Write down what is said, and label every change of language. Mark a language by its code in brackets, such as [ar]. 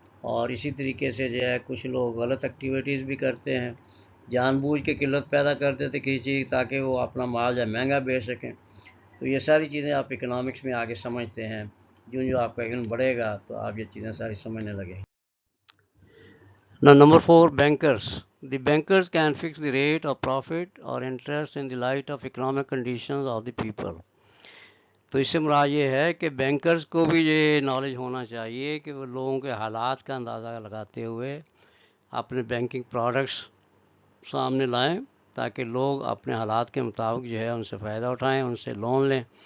[ur] اور اسی طریقے سے جو ہے کچھ لوگ غلط ایکٹیویٹیز بھی کرتے ہیں، جان بوجھ کے قلت پیدا کر دیتے کسی چیز تاکہ وہ اپنا مال جو ہے مہنگا بیچ سکیں۔ تو یہ ساری چیزیں آپ اکنامکس میں آگے سمجھتے ہیں، جو آپ کا علم بڑھے گا تو آپ یہ چیزیں ساری سمجھنے لگیں۔ [en] Now number 4, bankers. The bankers can fix the rate of profit or interest in the light of economic conditions of the people. [ur] تو اس سے مراد یہ ہے کہ بینکرز کو بھی یہ نالج ہونا چاہیے کہ وہ لوگوں کے حالات کا اندازہ لگاتے ہوئے اپنے بینکنگ پروڈکٹس سامنے لائیں تاکہ لوگ اپنے حالات کے مطابق جو ہے ان سے فائدہ اٹھائیں، ان سے لون لیں.